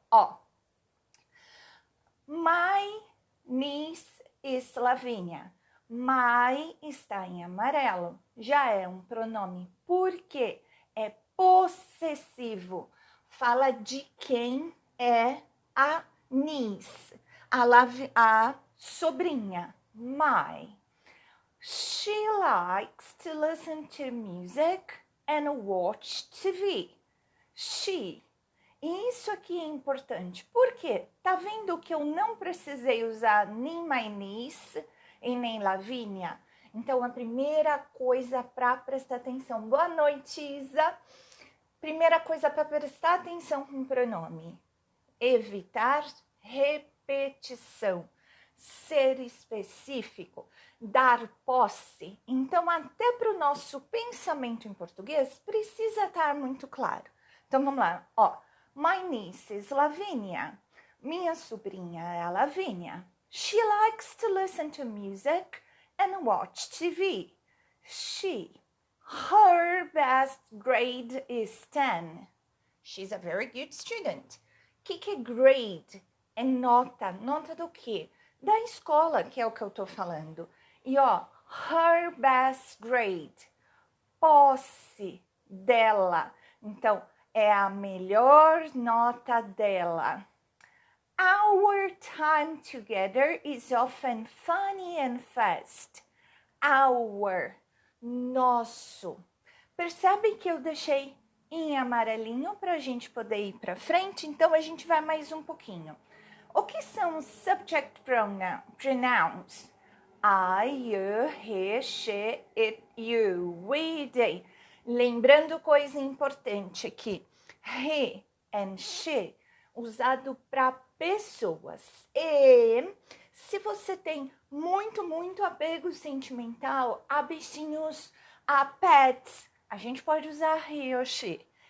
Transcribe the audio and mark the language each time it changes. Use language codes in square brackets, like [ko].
[en] Ó, my niece is Lavínia. [pt] My está em amarelo. Já é um pronome. Por quê? É possessivo. Fala de quem é a niece, a sobrinha. [en] My. She likes to listen to music and watch TV. She. [pt] E isso aqui é importante. Por quê? Tá vendo que eu não precisei usar nem [en] my niece [pt] e nem Lavínia? Então, a primeira coisa para prestar atenção. Boa noite, Isa. Primeira coisa para prestar atenção com o pronome. Evitar repetição. Ser específico. Dar posse. Então, até para o nosso pensamento em português, precisa estar muito claro. Então, vamos lá. Ó. [en] My niece is Lavínia. [pt] Minha sobrinha é a Lavínia. [en] She likes to listen to music and watch TV. She. Her best grade is 10. She's a very good student. [pt] O que é grade? É nota. Nota do quê? Da escola, que é o que eu tô falando. E ó, [en] her best grade. [pt] Posse dela. Então, é a melhor nota dela. [en] Our time together is often funny and fast. Our, nosso. [pt] Percebe que eu deixei em amarelinho para a gente poder ir para frente? Então, a gente vai mais um pouquinho. O que são os subject pronouns? [en] I, you, he, she, it, you, we, they. [pt] Lembrando coisa importante aqui, [en] he and she, [pt] usado para pessoas. E se você tem muito apego sentimental a bichinhos, a pets, a gente pode usar he ou she.